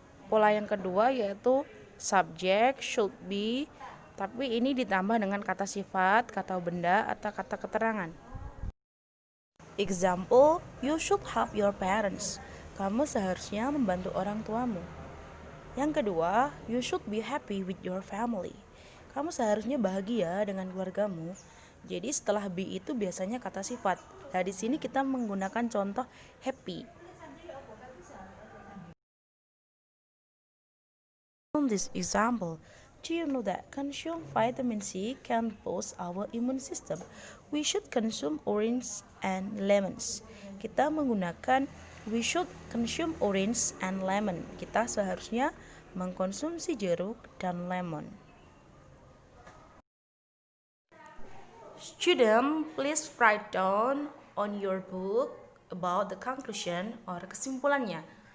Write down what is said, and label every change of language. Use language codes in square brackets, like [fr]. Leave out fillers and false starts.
[id] Pola yang kedua yaitu subject should be, tapi ini ditambah dengan kata sifat, kata benda, atau kata keterangan. [en] Example, you should help your parents. [id] Kamu seharusnya membantu orang tuamu. Yang kedua, [en] you should be happy with your family. [id] Kamu seharusnya bahagia dengan keluargamu. Jadi setelah be itu biasanya kata sifat. Nah, di sini kita menggunakan contoh happy. [en] On this example, do you know that consume vitamin C can boost our immune system? We should consume orange and lemons. [id] Kita menggunakan [en] we should consume orange and lemon. [id] Kita seharusnya mengkonsumsi jeruk dan lemon. [en] Student, please write down on your book about the conclusion or kesimpulannya.